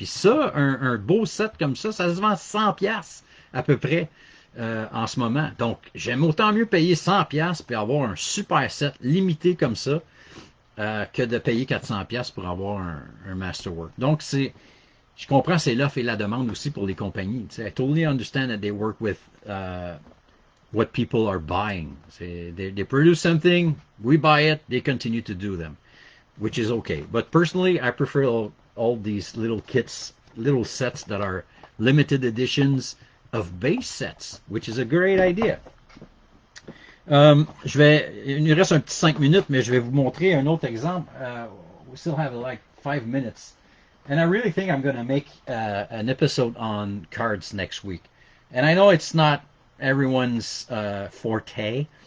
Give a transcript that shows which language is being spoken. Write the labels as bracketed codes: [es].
[fr] Puis ça, un beau set comme ça se vend 100$ à peu près en ce moment. Donc, j'aime autant mieux payer 100$ puis avoir un super set limité comme ça que de payer 400$ pour avoir un Masterwork. Donc, je comprends, c'est l'offre et la demande aussi pour les compagnies. Tu sais, [en] I totally understand that they work with what people are buying. They produce something, we buy it, they continue to do them, which is okay. But personally, I prefer all these little kits, little sets that are limited editions of base sets, which is a great idea. [fr] Il nous reste un petit 5 minutes, mais je vais vous montrer un autre exemple. [en] We still have like 5 minutes. And I really think I'm going to make an episode on cards next week. And I know it's not everyone's forte.